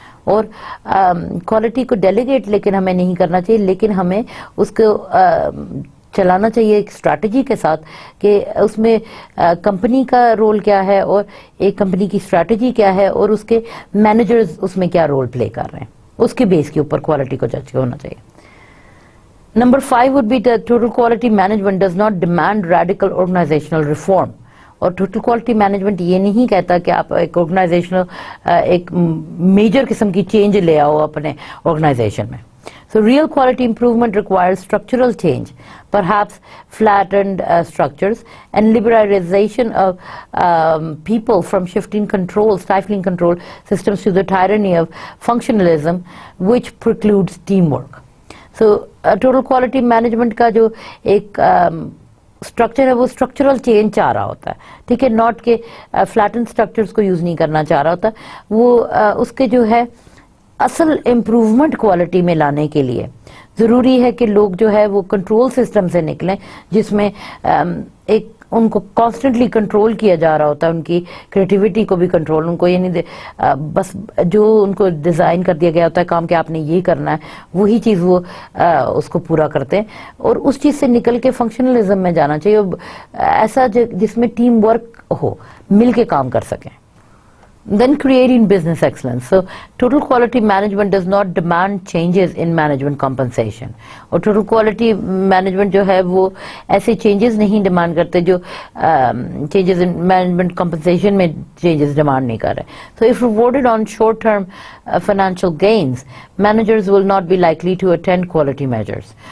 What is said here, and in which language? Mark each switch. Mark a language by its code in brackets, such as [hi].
[hi] और क्वालिटी को डेलीगेट लेकिन हमें नहीं करना चाहिए, लेकिन हमें उसको चलाना चाहिए एक स्ट्रैटेजी के साथ कि उसमें कंपनी का रोल क्या है और एक कंपनी की स्ट्रैटेजी क्या है और उसके मैनेजर्स उसमें क्या रोल प्ले कर रहे हैं, उसके बेस के ऊपर क्वालिटी को जज होना चाहिए। [en] Number 5 would be the total quality management does not demand radical organisational reform. [hi] और टोटल क्वालिटी मैनेजमेंट ये नहीं कहता कि आप एक ऑर्गेनाइजेशनल एक मेजर किस्म की चेंज ले आओ अपने ऑर्गेनाइजेशन में। [en] So real quality improvement requires structural change, perhaps flattened structures and liberalization of people from stifling control systems to the tyranny of functionalism, which precludes teamwork. [hi] So total quality management का जो एक structure है वो structural change चाह रहा होता है, ठीक है, नॉट के फ्लैटन स्ट्रक्चर्स को यूज नहीं करना चाह रहा होता, वो उसके जो है असल इम्प्रूवमेंट क्वालिटी में लाने के लिए ज़रूरी है कि लोग जो है वो कंट्रोल सिस्टम से निकलें, जिसमें एक उनको कॉन्स्टेंटली कंट्रोल किया जा रहा होता है, उनकी क्रिएटिविटी को भी कंट्रोल, उनको ये नहीं बस जो उनको डिज़ाइन कर दिया गया होता है काम कि आपने ये करना है, वही चीज़ वो उसको पूरा करते हैं, और उस चीज़ से निकल के फंक्शनलिज्म में जाना चाहिए, ऐसा जिसमें टीम वर्क हो, मिल के काम कर सकें। [en] Then creating business excellence. So total quality management does not demand changes in management compensation. [hi] और total quality management जो है वो ऐसे changes नहीं demand करते जो [en] changes in management compensation [hi] में changes demand नहीं कर रहे. [en] So if rewarded on short-term financial gains, managers will not be likely to attend quality measures.